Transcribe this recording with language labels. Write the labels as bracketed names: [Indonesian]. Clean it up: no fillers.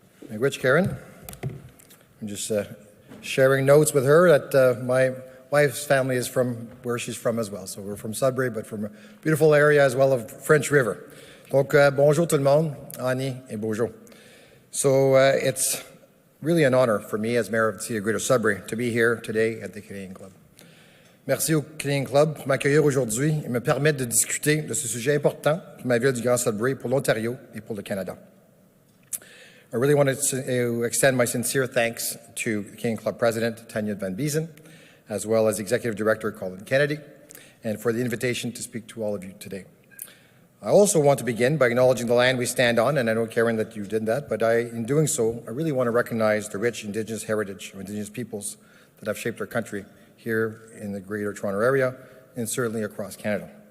[English] Rich Karen, I'm just sharing notes with her that my wife's family is from where she's from as well. So we're from Sudbury, but from a beautiful area as well of French River. [French] Donc, bonjour tout le monde, Annie et bonjour. [English] So it's really an honor for me as Mayor of the City of Greater Sudbury to be here today at the Canadian Club. [French] Merci au Canadian Club pour m'accueillir aujourd'hui et me permettre de discuter de ce sujet important pour ma ville du Grand Sudbury, pour l'Ontario et pour le Canada. [English] I really want to extend my sincere thanks to the Canadian Club President, Tanya Van Biesen, as well as Executive Director Colin Kennedy, and for the invitation to speak to all of you today. I also want to begin by acknowledging the land we stand on, and I know, Karen, that you did that, but in doing so, I really want to recognize the rich Indigenous heritage of Indigenous peoples that have shaped our country here in the Greater Toronto Area, and certainly across Canada.